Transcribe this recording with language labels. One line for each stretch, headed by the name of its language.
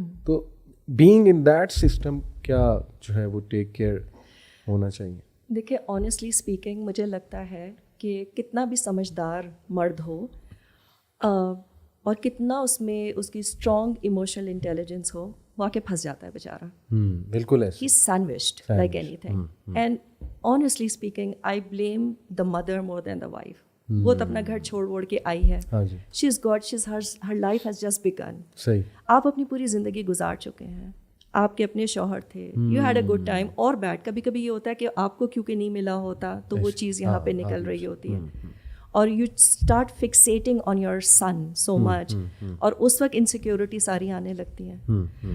Urdu: تو being in that system کیا جو ہے وہ ٹیک کیئر ہونا چاہیے؟ دیکھیں آنیسٹلی اسپیکنگ مجھے لگتا ہے کہ کتنا بھی سمجھدار مرد ہو اور کتنا اس میں اس کی اسٹرانگ ایموشنل انٹیلیجنس ہو, وہ آ کے پھنس جاتا ہے بیچارہ. بالکل ایسے,
English: He is سینڈوچڈ like any thing. And honestly speaking I blame the mother more then the wife.
Urdu: وہ تو اپنا گھر چھوڑ ووڑ کے آئی ہے,
English: She is God, she is her life has just begun.
Urdu: صحیح. آپ اپنی پوری زندگی گزار چکے ہیں, آپ کے اپنے شوہر تھے,
English: you had a good time
Urdu: اور بیڈ. کبھی کبھی یہ ہوتا ہے کہ آپ کو کیونکہ نہیں ملا ہوتا تو وہ چیز یہاں پہ نکل رہی ہوتی ہے, اور
English: you start fixating on your son so much,
Urdu: اور اس وقت انسیکیورٹی ساری آنے لگتی ہیں.